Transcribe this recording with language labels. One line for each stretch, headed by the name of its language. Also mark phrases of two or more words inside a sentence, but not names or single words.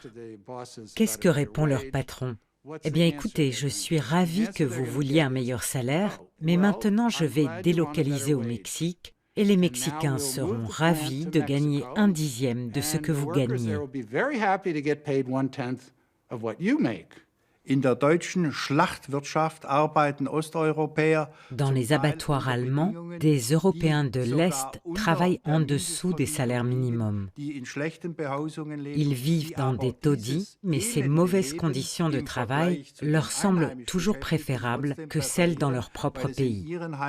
French: Qu'est-ce que répond leur patron? Eh bien écoutez, je suis ravi que vous vouliez un meilleur salaire, mais maintenant je vais délocaliser au Mexique et les Mexicains seront ravis de gagner 1/10 de ce que vous gagnez.
German: In der deutschen Schlachtwirtschaft arbeiten Osteuropäer.
French: Dans les abattoirs allemands, des Européens de l'Est travaillent en dessous des salaires minimums. Ils vivent dans des taudis, mais ces mauvaises conditions de travail leur semblent toujours préférables que celles dans leur propre pays.